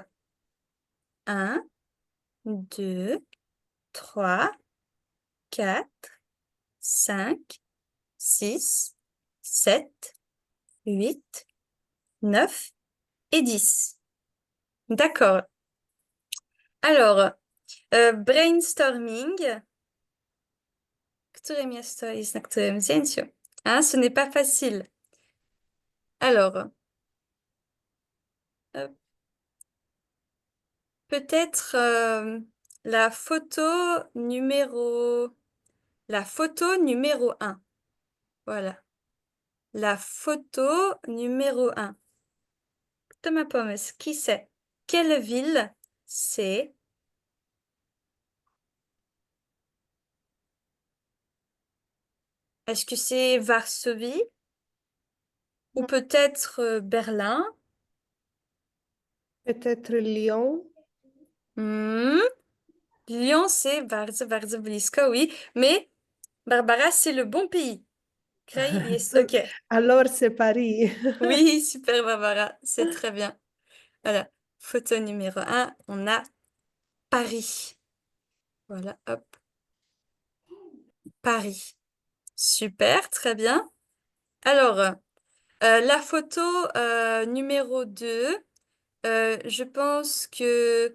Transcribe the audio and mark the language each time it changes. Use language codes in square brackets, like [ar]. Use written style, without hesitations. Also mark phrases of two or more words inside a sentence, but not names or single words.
[fr] 1, 2, 3, 4, 5, 6, 7, 8, 9 et 10. D'accord. Alors, brainstorming. [pl] Które miasto jest na którym zdjęciu? [fr] Hein, ce n'est pas facile. Alors, peut-être la photo numéro 1. Voilà. La photo numéro 1. [pl] Kto ma pomysł? [fr] Qui c'est? Quelle ville c'est? Est-ce que c'est Varsovie? Ou peut-être Berlin? Peut-être Lyon. Lyon, c'est [pl] bardzo, bardzo blisko, [fr] oui. Mais Barbara, c'est le bon pays. [pl] Kraj jest OK. [fr] Alors c'est Paris. Oui, super Barbara, c'est très bien. Voilà, photo numéro 1, on a Paris. Voilà, hop. Paris. Super, très bien. Alors, la photo numéro 2, je pense que...